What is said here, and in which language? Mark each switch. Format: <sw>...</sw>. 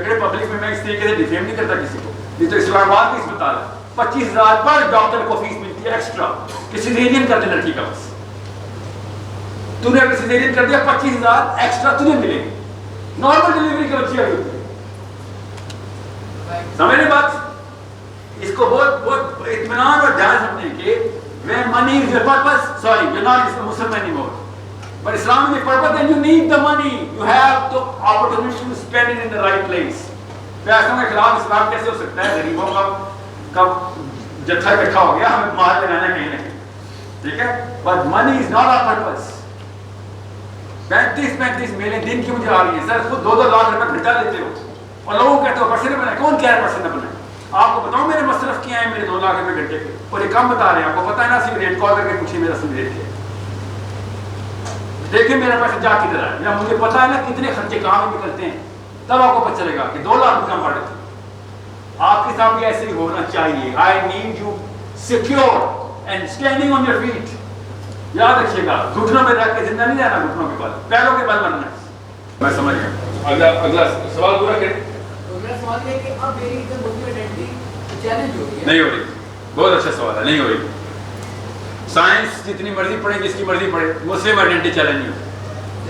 <ur>اگر پبلک میں اس طریقے سے ڈیفیم نہیں کرتا کسی کو. یہ تو اسلام آباد کی اسپتال ہے، 25,000 پر ڈاکٹر کو فیس ملتی ہے ایکسٹرا کہ سیزیرین کر دے لڑکی کا. بس تو نے اگر سیزیرین کر دیا 25,000 ایکسٹرا تجھے ملے گی. نارمل ڈیلیوری کی بچی آئی ہوتی ہے. سمجھنے بات اس کو بہت اطمینان اور دھیان رکھنے کہ</ur> <en>when money is your purpose, sorry, you're not a Muslim anymore. But Islam is your purpose, then you need the money. You have the opportunity to spend it in the right place.</en> <ur>پیسوں کے خلاف اسلام کیسے ہو سکتا ہے؟ غریبوں کا جتھا اکٹھا ہو گیا، ہمیں مال لگانا کہیں نہ کہیں. ٹھیک ہے،</ur> <en>but money is not our purpose.</en> <ur>35 میلیں دن کی مجھے آ رہی ہیں سر. خود 2-2 لاکھ روپے گھنٹہ لیتے ہو اور لوگوں کو کہتے ہو پرسے نہ بنائے. کون کہہ رہا ہے پرسے نہ بنائے؟ آپ کو بتاؤں میرے مصرف کیا ہے میرے 2 لاکھ روپے گھنٹے کے، اور یہ کم بتا رہے ہیں. آپ کو پتا ہے نا اصلی ریٹ، کال کر کے پوچھیے میرا اصلی ریٹ کیا ہے. دیکھیں میرا پیسہ جا کدھر ہے، یا مجھے پتا ہے نا کتنے خرچے کہاں میں نکلتے ہیں، تب آپ کو پتہ چلے گا کہ 2 لاکھ روپے بڑھے تھے. آپ کے ساتھ بھی ایسے ہی ہونا چاہیے.</ur> <en>I need you secure and standing on your feet.</en> <ur>یاد رکھیے گا، گھٹنوں میں رکھ کے زندہ نہیں رہنا، گھٹنوں کے بل، پیروں کے بل بننا. میں سمجھ گیا. اگلا سوال پورا کریں. اگلا سوال یہ ہے کہ اب میری مسلم آئیڈینٹی چیلنج ہو رہی ہے. نہیں ہو رہی. بہت اچھا سوال ہے. نہیں ہو رہی. سائنس جتنی مرضی پڑھے، جس کی مرضی پڑھے، مسلم آئیڈینٹی چیلنج نہیں ہوتی.</ur>